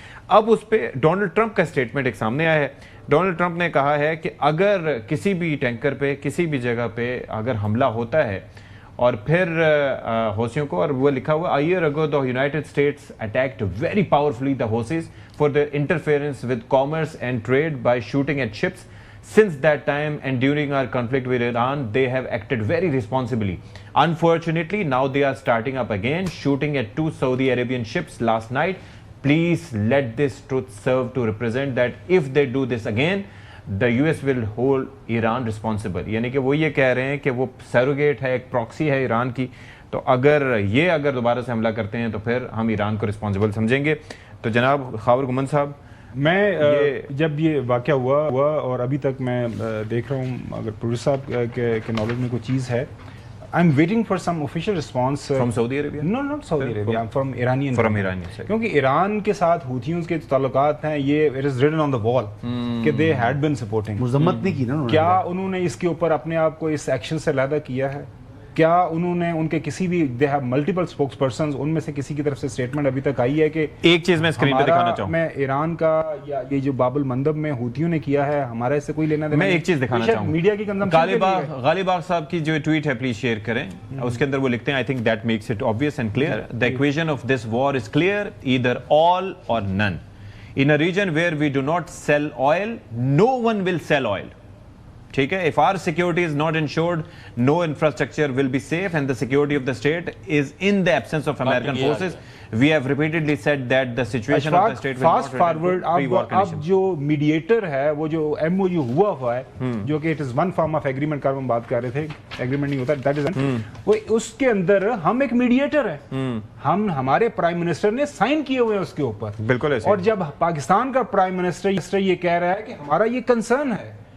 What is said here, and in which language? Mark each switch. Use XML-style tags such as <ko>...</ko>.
<ur>اب اس پہ Donald Trump کا اسٹیٹمنٹ ایک سامنے آیا ہے. ڈونلڈ ٹرمپ نے کہا ہے کہ اگر کسی بھی ٹینکر پہ, کسی بھی جگہ پہ اگر حملہ ہوتا ہے, اور پھر حوثیوں کو, اور وہ لکھا ہوا,</ur> <en>a year ago the United States attacked very powerfully the Houthis for their interference with commerce and trade by shooting at ships. Since that time and during our conflict with Iran, they have acted very responsibly. Unfortunately, now they are starting up again, shooting at 2 Saudi Arabian ships last night. Please let this truth serve to represent that if they do this again, the US will hold Iran responsible.</en> <ur>یعنی کہ وہ یہ کہہ رہے ہیں کہ وہ surrogate ہے, ایک پراکسی ہے ایران کی, تو اگر دوبارہ سے حملہ کرتے ہیں تو پھر ہم ایران کو رسپانسبل سمجھیں گے. تو جناب خاور گھمن صاحب, میں جب یہ واقعہ ہوا اور ابھی تک میں دیکھ رہا ہوں, اگر پروڈیوسر صاحب کے نالج میں کوئی چیز ہے,</ur> <en>I'm waiting for some official response. From Saudi Arabia? No, not Saudi Arabia. I'm from Iranian. From Iranian side.</en> <ur>کیونکہ ایران کے ساتھ ہوتھیوں کے تعلقات ہیں, یہ</ur> <en>it is written on the wall</en> <ur>کہ</ur> <en>they had been supporting.</en> <ur>مذمت نہیں کی نا انہوں نے. کیا انہوں نے اس کے اوپر اپنے آپ کو اس ایکشن سے علیحدہ کیا ہے؟ کیا انہوں نے ان کے کسی بھی</ur> <en>they have multiple spokespersons,</en> <ur>ان میں سے کسی کی طرف سے اسٹیٹمنٹ ابھی تک آئی ہے کہ ایک چیز میں اسکرین پہ دکھانا چاہوں, میں ایران کا یا یہ جو باب المندب میں ہوتھیوں نے کیا ہے ہمارا اس سے کوئی لینا دینا. میں ایک چیز دکھانا چاہوں, میڈیا کی کنزمپشن. غالب آغا صاحب کی جو ٹویٹ ہے پلیز شیئر کریں, اس کے اندر وہ لکھتے ہیں</ur> <en>I think that makes it obvious and clear. The equation of this war is clear, either all or none. In a region where we do not sell oil, no one will sell oil.</en> <ur>ٹھیک ہے,</ur> <en>if our security is not ensured, no infrastructure will be safe and the security of the state is in the absence of American forces. We have repeatedly said that the situation of the state will not return to pre-war conditions.</en> <ur>اب جو mediator ہے وہ جو M O you ہوا ہے جو کہ</ur> <en>it is one form of agreement</en> <ur>کا ہم بات کر رہے تھے, agreement نہیں ہوتا, that is وہ اس کے اندر ہم ایک میڈیٹر ہیں, ہم ہمارے پرائم منسٹر نے سائن کیے ہوئے ہیں اس کے اوپر. بالکل ایسے, اور جب پاکستان کا پرائم منسٹر یہ کہہ رہا ہے کہ ہمارا یہ کنسرن ہے,</ur>